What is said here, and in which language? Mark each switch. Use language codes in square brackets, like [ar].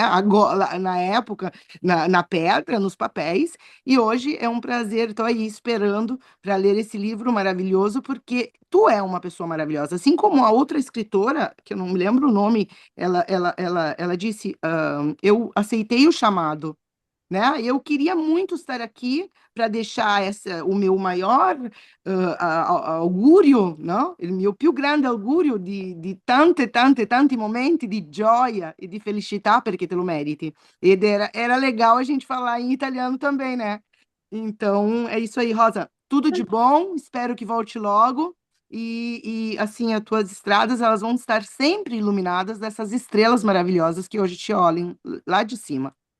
[pt] Agora, na época, na pedra, nos papéis, e hoje é um prazer, estou aí esperando para ler esse livro maravilhoso, porque tu é uma pessoa maravilhosa. Assim como a outra escritora, que eu não me lembro o nome, ela disse: eu aceitei o chamado, né? Eu queria muito estar aqui para deixar o meu maior augúrio, no? [it] Il mio più grande augurio di tanti momenti di gioia e di felicità, perché te lo meriti. [pt] Ed era legal a gente falar em italiano também, né? Então, é isso aí, Rosa. Tudo de bom, espero que volte logo. Assim, as tuas estradas, elas vão estar sempre iluminadas dessas estrelas maravilhosas que hoje te olhem lá de cima.